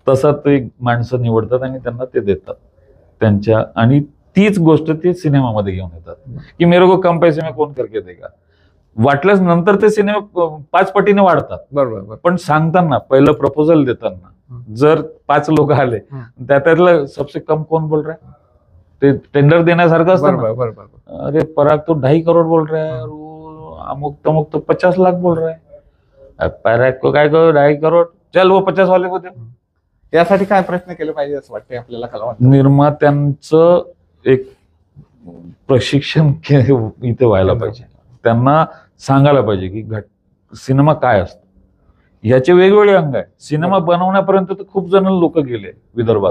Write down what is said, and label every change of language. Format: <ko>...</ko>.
<mr>तसा ते माणसं निवडतात आणि त्यांना ते देतात त्यांच्या, आणि तीच गोष्ट ते सिनेमामध्ये घेऊन येतात की</mr> <hi>मेरे को कम पैसे में कोण करके देगा.</hi> <mr>वाटल्यास नंतर ते सिनेमा 5 पटीने वाढतात. बरोबर. पण सांगताना पहिलं प्रपोजल देताना जर 5 लोक आले त्यातलं</mr> <hi>सबसे कम कोण बोल रहा है,</hi> <mr>ते टेंडर देण्यासारखं असतं ना. बरोबर बरोबर.</mr> <hi>अरे पराग तो 2.5 करोड़ बोल रहा है और वो अमुक तमुक तो 50 लाख बोल रहा है. अब पराग को काय करो 2.5 करोड़, चल वो 50 वाले को दे.</hi> <mr>यासाठी काय प्रयत्न केले पाहिजे असं वाटतंय आपल्याला कलावंत? निर्मात्यांचं एक प्रशिक्षण इथे व्हायला पाहिजे. त्यांना सांगायला पाहिजे की सिनेमा काय असतो. याचे वेगवेगळे अंग आहे. सिनेमा बनवण्यापर्यंत तर खूप जण लोक गेले विदर्भात.</mr>